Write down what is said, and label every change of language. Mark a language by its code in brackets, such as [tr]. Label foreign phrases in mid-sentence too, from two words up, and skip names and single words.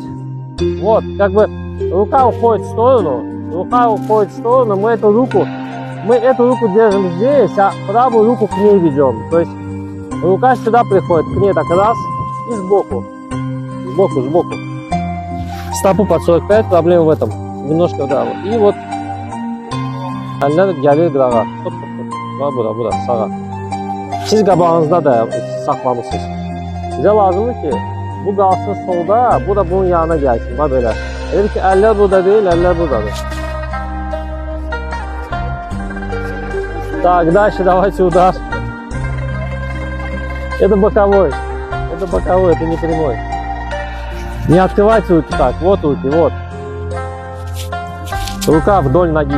[ru] Вот, как бы рука уходит в сторону, мы эту руку держим здесь, а правую руку к ней ведем. То есть рука сюда приходит, к ней так раз и сбоку. Сбоку. Стопу под 45, проблема в этом. Немножко, да. И вот [az] əllər gəlir qırağa. Stop. Bura, sağa. Siz qabağınızda da saxlamışsınız. Sizə lazımdır ki, bu qalsın solda, bu da bunun yanına gəlsin. Bax belə. Elə ki, əllər burada deyil, əllər buradadır. [ru] Так, дальше давайте удар. Это боковой, это не прямой. Не открывайте руки так, вот руки, вот. Рука вдоль ноги.